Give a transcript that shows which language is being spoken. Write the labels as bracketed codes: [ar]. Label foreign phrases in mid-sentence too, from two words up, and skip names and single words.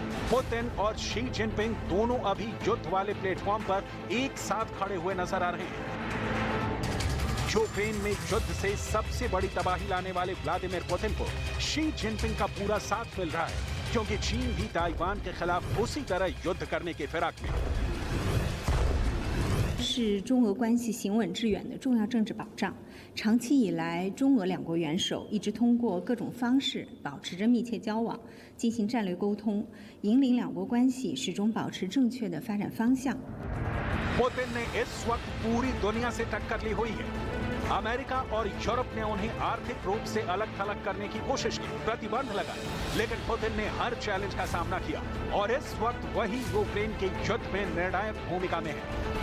[hi] पुतिन और शी जिनपिंग दोनों अभी युद्ध वाले प्लेटफॉर्म पर एक साथ खड़े हुए नजर आ रहे हैं। यूक्रेन में युद्ध से सबसे बड़ी तबाही लाने वाले व्लादिमीर पुतिन को शी जिनपिंग का पूरा साथ मिल रहा है, क्योंकि चीन भी ताइवान के खिलाफ उसी तरह युद्ध करने के फिराक में। [zh] 是中俄关系行稳致远的重要政治保障。长期以来，中俄两国元首一直通过各种方式保持着密切交往，进行战略沟通，引领两国关系始终保持正确的发展方向。 [hi] पुतिन ने इस वक्त पूरी दुनिया से टक्कर ली हुई है। अमेरिका और यूरोप ने उन्हें आर्थिक रूप से अलग थलग करने की कोशिश की, प्रतिबंध लगाए, लेकिन पुतिन ने हर चैलेंज का सामना किया और इस वक्त वही यूक्रेन के युद्ध में निर्णायक भूमिका में है।